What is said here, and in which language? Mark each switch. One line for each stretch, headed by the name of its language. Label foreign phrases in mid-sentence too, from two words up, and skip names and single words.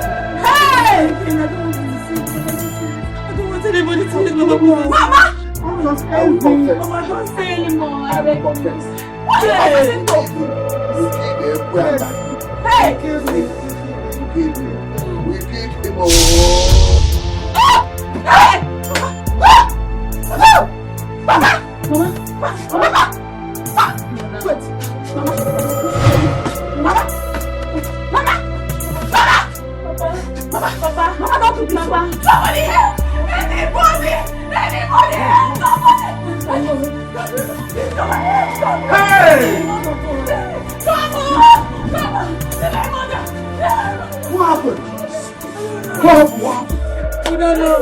English: Hey! I don't want anybody to know. Mama! I was envy. Mama, don't say anymore. I will confess. What are you doing? Hey! We killed him. We killed him. Oh! Hey! Mama! Mama! Mama! Wait. Mama! Mama! Mama! Mama! Papa! Mama, don't do this. Mama! Somebody help! Anybody! Anybody help! Somebody! Hey! What happened? What? We don't know.